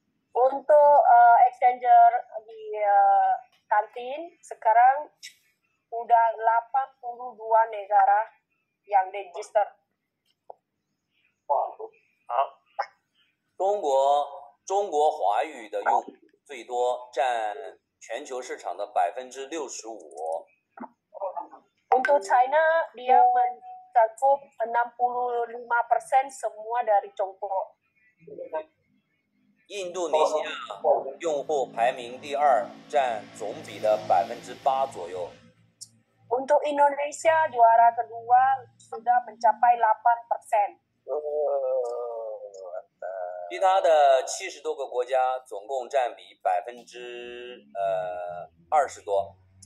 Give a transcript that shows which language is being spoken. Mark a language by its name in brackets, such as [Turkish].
[Indonesian] Untuk exchanger di kantin sekarang udah 82 negara yang register. [Chinese] 好，中国华语的用户最多，占全球市场的65%。 [Indonesian] Untuk China dia mencakup 65% semua dari Tiongkok. [Chinese] 印度尼西亚用户排名第2，占总比的8%左右。 [Indonesian] Untuk Indonesia juara kedua sudah mencapai 8%. [Chinese] 其他的70多个国家总共占比20%多。